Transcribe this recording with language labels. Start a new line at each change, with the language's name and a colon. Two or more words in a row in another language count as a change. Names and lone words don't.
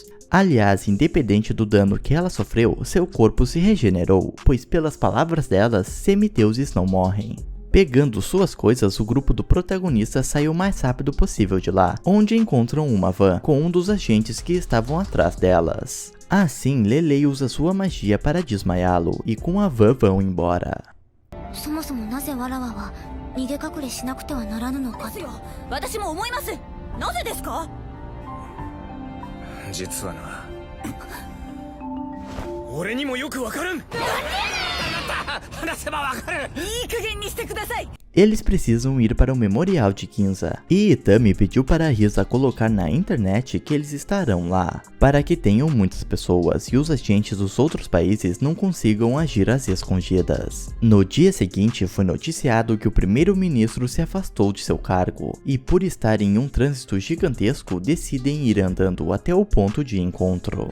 Portuguese: Aliás, independente do dano que ela sofreu, seu corpo se regenerou, pois pelas palavras delas, semideuses não morrem. Pegando suas coisas, o grupo do protagonista saiu o mais rápido possível de lá, onde encontram uma van com um dos agentes que estavam atrás delas. Assim, Lelei usa sua magia para desmaiá-lo, e com a van vão embora.
Japanese: そもそもなぜわらわは逃げ隠れしなくてはならぬのか。私も思います。なぜですか？実はな、俺にもよくわからん。あなた、話せばわかる。いい加減にしてください。
Portuguese: Eles precisam ir para o memorial de Ginza, e Itami pediu para Risa colocar na internet que eles estarão lá, para que tenham muitas pessoas e os agentes dos outros países não consigam agir às escondidas. No dia seguinte, foi noticiado que o primeiro-ministro se afastou de seu cargo, e por estar em um trânsito gigantesco, decidem ir andando até o ponto de encontro.